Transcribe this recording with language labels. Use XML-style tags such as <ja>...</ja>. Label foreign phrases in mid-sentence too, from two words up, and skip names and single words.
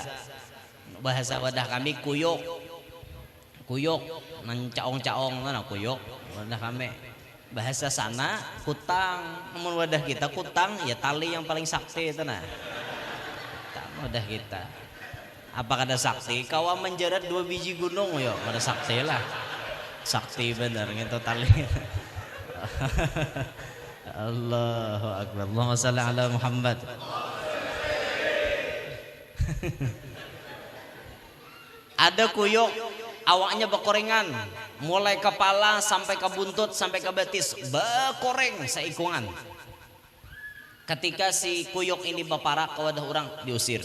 <bjn>Bahasa wadah kami kuyuk. Kuyuk nang caong-caong mana kuyuk wadah kami. Bahasa sana kutang, namun wadah kita kutang ya tali yang paling sakti itu nah. Wadah kita. Apa kada sakti? Kawa menjerat 2 biji gunung yo, kada sakti lah. Sakti bener gitu tali.</bjn> <ar>الله أكبر. اللهم صل على محمد.</ar> <bjn>Ada kuyuk awaknya bekorengan, mulai kepala sampai ke buntut sampai ke betis bekoreng seikungan. Ketika si kuyuk ini beparak ke wadah orang diusir.</bjn>